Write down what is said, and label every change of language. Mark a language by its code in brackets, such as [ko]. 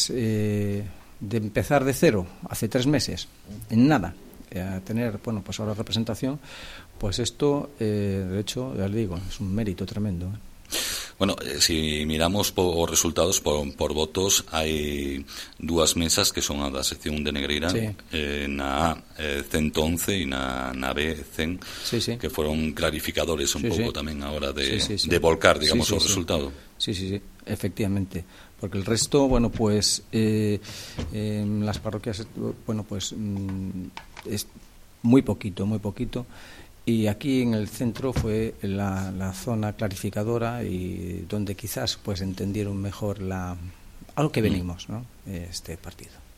[es] De empezar de cero hace tres meses, en nada, a tener, bueno, pues ahora representación, pues esto, de hecho, ya le digo, es un mérito tremendo. [gl] Bueno, si miramos os resultados por votos, hai dúas mesas que son a da sección de Negreira, na A 111 e na B 100, que foron clarificadores un pouco tamén a hora de volcar, digamos, o resultado. [es] Sí, efectivamente. Porque el resto, bueno, pues las parroquias, bueno, pues es muy poquito. Y aquí en el centro fue la zona clarificadora y donde quizás pues entendieron mejor a lo que venimos, ¿no?, este partido.